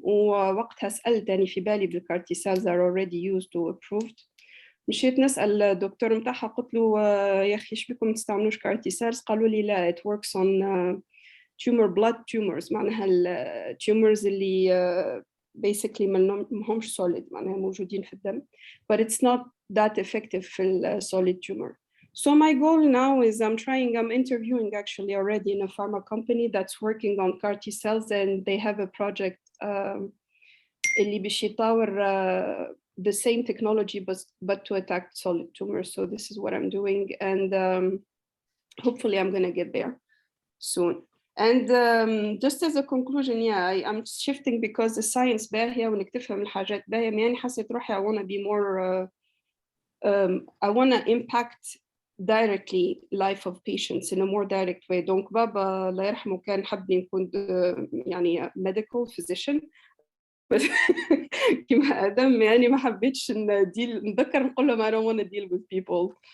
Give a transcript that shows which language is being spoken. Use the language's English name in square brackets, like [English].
[Arabic] ووقتها سألت يعني في بالي [English] the CAR T cells are already used or approved. [Arabic] مشيت نسأل الدكتور متاعها قلت له يا أخي إيش بكم تستعملوش CAR T cells؟ قالوا لي لا [English] it works on blood tumors. [Arabic] معناها tumors اللي [English] basically [Arabic] مهمش solid معناها موجودين في الدم, [English] but it's not that effective [Arabic] في solid tumor. [English] So my goal now is I'm interviewing actually already in a pharma company that's working on CAR T cells, and they have a project [Arabic] اللي باش يطور [English] the same technology but to attack solid tumors. So this is what I'm doing, and hopefully I'm gonna get there soon. And just as a conclusion, I'm shifting because the science [Arabic] باهية وإنك تفهم الحاجات باهية. يعني حسيت روحي [English] I want to be more I want to impact directly life of patients in a more direct way. [French] Donc [Arabic] بابا الله يرحمه كان حبني نكون يعني [English] medical physician. [Arabic] بس كما آدم يعني ما حبيتش نذكر نقول لهم [English] I don't want to deal with people.